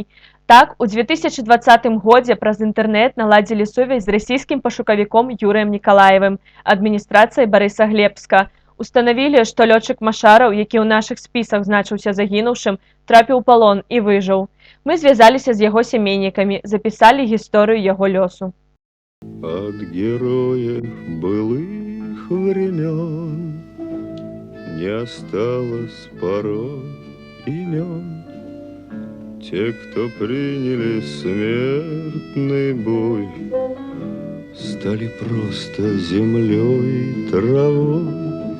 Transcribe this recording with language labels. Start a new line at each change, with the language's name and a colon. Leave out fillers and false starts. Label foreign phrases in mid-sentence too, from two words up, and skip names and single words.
Belarusian: Так, у 2020 годзе праз інтэрнэт наладзілі сувязь з расійскім пашукавіком Юрыем Николаевым, адміністрацыяй Барыса Глебска. Устанавілі, што лётчык Машараў, які ў нашых спісах значыўся загінуўшым, трапіў у палон і выжыў. Мы звязаліся з яго сямейнікамі, запісалі гісторыю яго лёсу.
Russian: От героев былых времен не осталось порой имен. Те, кто приняли смертный бой, стали просто землей и травой.